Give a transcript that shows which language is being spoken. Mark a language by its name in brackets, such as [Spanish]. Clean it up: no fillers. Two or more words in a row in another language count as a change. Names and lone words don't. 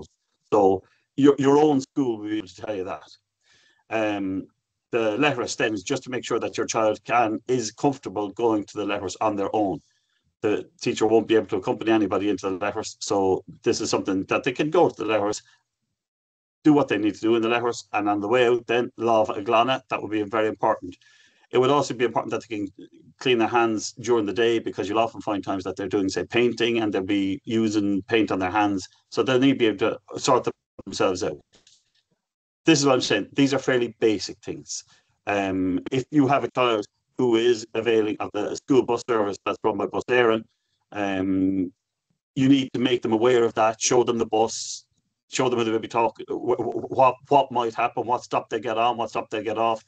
[English] So your own school will be able to tell you that. The letter stems just to make sure that your child is comfortable going to the letters on their own. the teacher won't be able to accompany anybody into the letters. So this is something that they can go to the letters, do what they need to do in the letters, and on the way out, then [Irish] leanbh a glanna. [English] That would be very important. It would also be important that they can clean their hands during the day, because you'll often find times that they're doing, say, painting, and they'll be using paint on their hands. So they'll need to be able to sort themselves out. This is what I'm saying. These are fairly basic things. If you have a child who is availing of the school bus service that's run by Bus Éireann, you need to make them aware of that, show them the bus, show them who they will be talking, what might happen, what stop they get on, what stop they get off.